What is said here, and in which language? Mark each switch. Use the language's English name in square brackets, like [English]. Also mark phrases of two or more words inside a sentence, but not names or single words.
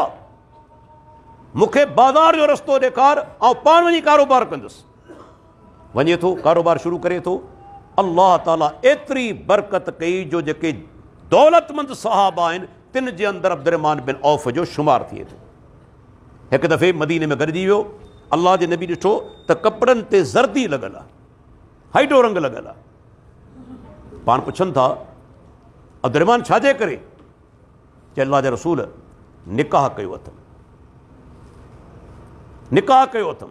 [Sindhi] मूंखे बाज़ार जो रस्तो ॾेखार, ऐं पाण वञी कारोबार कंदुसि। वञे थो, कारोबार शुरू करे थो। अल्लाह ताला एतिरी बरकत कई जो जेके दौलतमंद सहाबा आहिनि, तिन जे अंदरि अब्दुर्रहमान बिन औफ जो शुमार थिए थो। ایک دفعے مدینے میں گॾिजी वियो, अल्लाह जे नबी ॾिठो त कपिड़नि ते ज़र्दी लॻल आहे, हाइडो रंग लॻल आहे. पाण पुछनि था अब्दुर्रहमान छाजे करे? चए अल्लाह जे रसूल निकाह कयो अथमि, निकाह कयो अथमि.